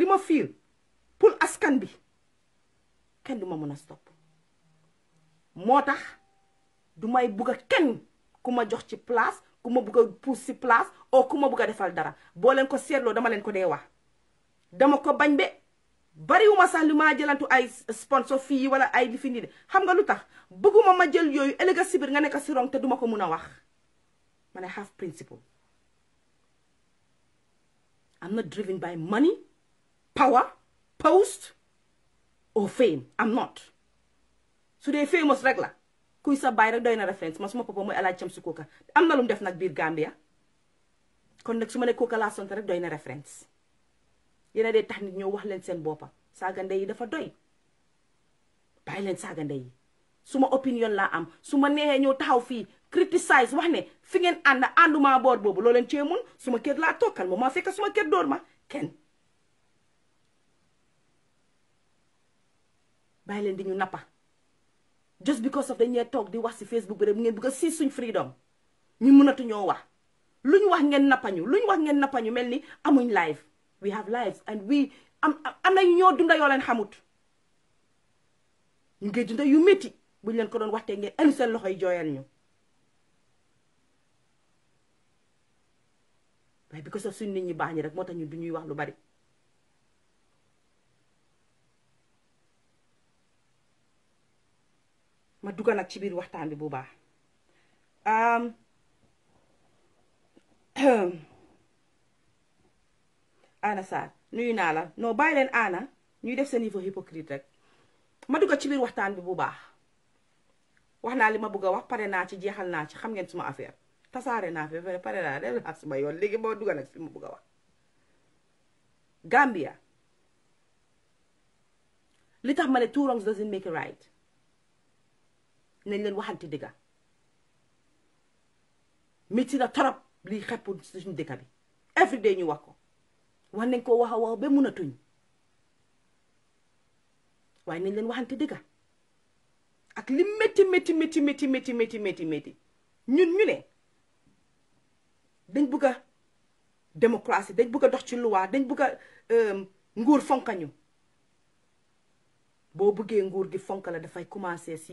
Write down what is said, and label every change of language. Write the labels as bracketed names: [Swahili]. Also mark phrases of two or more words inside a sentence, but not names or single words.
[Wolof] ma fiil pour askan bi kenn du ma mën a stop moo tax du may bugg a kenn ku ma jox ci place ku ma bugg a pousse ci place o ku ma bugg a defal dara boo leen ko seetloo dama leen ko dee wax dama ko bañ be bariwuma sax li maa jëlantu ay sponsor fii wala ay li fi nii de xam nga lu tax bëgguma ma jël yooyu ëllëg si biir nga nekk si rong te duma ko mun a wax man [English] I have principle I'm not driven by money power post or fame I'm not [Wolof] su dee famous rek la kuy sa baay rek doy na référence man suma papa mooy Alaaji Camsi Coker am na lu mu def nag biir Gambia kon nag su ma ne Coker laa sant rek doy na référence yéena dee tax nit ñoo wax leen seen boppa saaga ndey yi dafa doy bàyyi leen saaga ndey yi suma opinion laa am su ma neexee ñëw taxaw fii criticize wax ne fi ngeen ànduma boor boobu loo leen cee mun suma kër laa tokkal moom maa fekk suma kër door ma kenn bàyyi leen di ñu nappa [English] just because of [Wolof] dañee toog di wax si Facebook bi rek ngeen bëgg a siis suñ freedom ñu mënatu ñoo wax lu ñu wax ngeen nappañu mel ni amuñ live [English] we have lives and we [Wolof] am na ñoo dunda yoo leen xamut ñu ngi dunda yu métti buñ leen ko doon waxtee ngeen enu seen loxo yi jooyal ñu waaye because of suñ nit ñi baax ñi rek moo tax ñun du ñuy wax lu bari ma dugga nag ci biir waxtaan bi bu baax Anna Sarr nuyu naa la non bàyyi leen Anna ñuy def seen niveau hypocrite rek ma dugga ci biir waxtaan bi bu baax wax naa li ma bëgg a wax pare naa ci jeexal naa ci xam ngeen suma affaire tasaare naa fi pare naa dem ak suma yoon léegi moo dugga nag fi ma bëgg a wax Gambia li tax ma ne [English] two wrongs doesn't make a right [Wolof] nañ leen waxante dëgga métti na torop liy xepp suñu dëkk bi [English] every day [Wolof] ñu wax ko wax nañ ko wax a wax ba mun a tuñ waaye nañ leen waxante dëgga ak li métti ñun ñu ne dañ bëgg a démocratie dañ bëgg a dox ci loi dañ bëgg a nguur fonkañu boo bëggee nguur gi fonk la dafay commencer si